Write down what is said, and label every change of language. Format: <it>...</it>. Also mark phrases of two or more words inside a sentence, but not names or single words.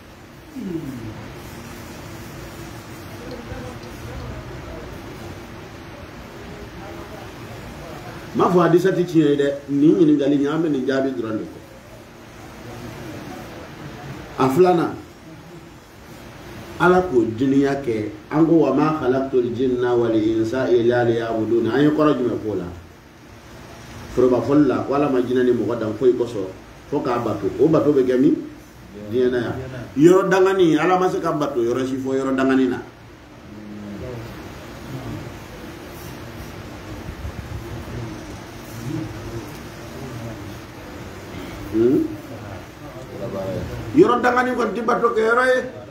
<bm>m'a fɔ hadisa tɛ tiɲɛ ye dɛ nin ɲininkali nin an bɛ nin jaabi dɔrɔn de fɔ a filanan ala ko duniya kɛ an ko</bm> <ar>وما خلقت الجن والإنس إلا ليعبدون</ar> <bm>an ye kɔrɔ jumɛn k'o la foroba fɔli la ko ala ma jinɛ ni mɔgɔ dan foyi kosɔn fo k'a bato o bato bɛ kɛ min diɲɛ na yan yɔrɔ dangani ala ma se ka bato yɔrɔ si fɔ yɔrɔ dangani na yɔrɔ dangani kɔni tɛ bato kɛ yɔrɔ ye</bm>